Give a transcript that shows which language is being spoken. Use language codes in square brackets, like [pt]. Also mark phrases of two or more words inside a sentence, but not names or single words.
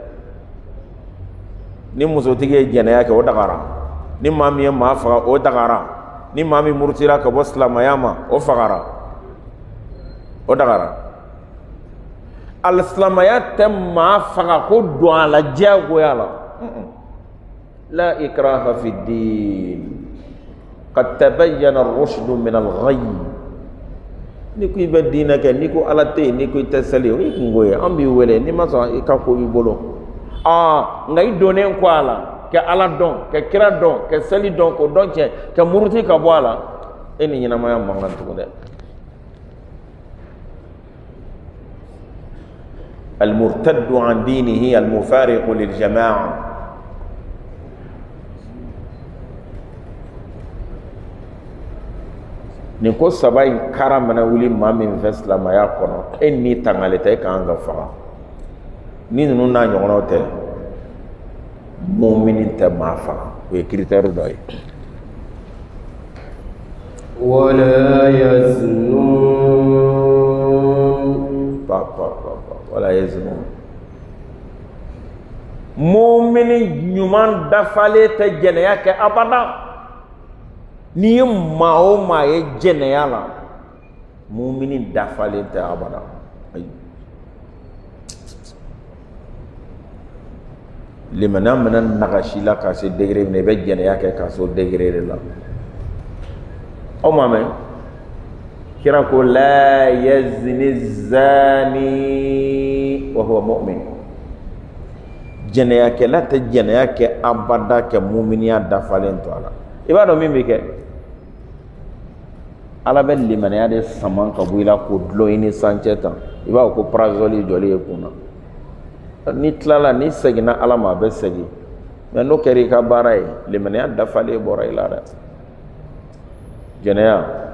[bm] ni musotigi ye jɛnɛya kɛ o dagara ni maa min ye maa faga o dagara ni maa min murutira ka bɔ silamɛya ma o fagara o dagara alisilamɛya tɛ maa faga ko don a la diyagoya la [ar] لا إكراه في الدين قد تبين الرشد من الغي [bm] ni ko i bɛ diinɛ kɛ ni ko ala tɛ yen ni ko i tɛ seli o ye kungo ye an b'i wele ni ma sɔn i ka ko b'i bolo nka i donnen kɔ a la ka ala dɔn ka kira dɔn ka seli dɔn k'o dɔn tiɲɛ ka muruti ka bɔ a la e ni ɲɛnamaya man kan tugun dɛ [ar] المرتد عن دينه المفارق للجماعة [bm] nin ko saba in kara mana wuli maa min fɛ silamɛya kɔnɔ e ni tangale tɛ e kan ka faga ni ninnu n'a ɲɔgɔnnaw tɛ mumini tɛ maa faga o ye critère dɔ ye [ar] ولا يزنون ولا يزنون [bm] mumini ɲuman dafalen tɛ jɛnɛya kɛ abada ni ye maa o maa ye jɛnɛya la mumini dafalen tɛ abada ayi limaniya mana nagasi la ka se degré min na i bɛ jɛnɛya kɛ ka se o degré de la aw m'a mɛn kira ko [ar] لا يزني الزاني وهو مؤمن [bm] jɛnɛyakɛla tɛ jɛnɛya kɛ abada ka muminiya dafalen to a la i b'a dɔn min bɛ kɛ ala bɛ limaniya de saman ka bɔ i la k'o dulon i ni sancɛ tan i b'a fɔ ko parazɔli jɔli ye kunna ni tilala ni seginna ala ma a bɛ segin mɛ n'o kɛra i ka baara ye limaniya dafalen bɔra i la dɛ jɛnɛya